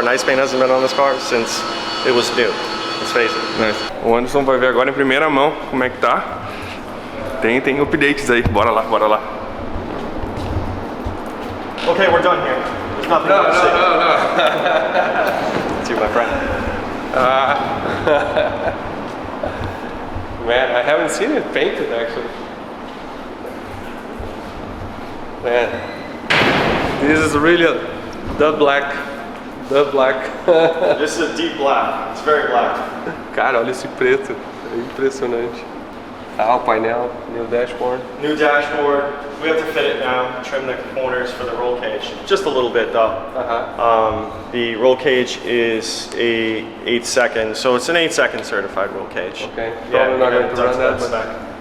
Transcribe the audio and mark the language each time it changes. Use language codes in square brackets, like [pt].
[en] Nice paint hasn't been on this car since it was new. Let's face it. Nice. [pt] O Anderson vai ver agora em primeira mão como é que tá. Tem updates aí. Bora lá. [en] Okay, we're done here. There's nothing more to say. No. It's you, my friend. Man, I haven't seen it painted actually. Man, this is really the black. This is a deep black. It's very black. [pt] Cara, olha esse preto, é impressionante. Ah, o painel, [en] new dashboard. New dashboard. We have to fit it now. Trim the corners for the roll cage. Just a little bit though. The roll cage is a 8-second, so it's an 8-second certified roll cage. Okay. Yeah, Probably not going to run that,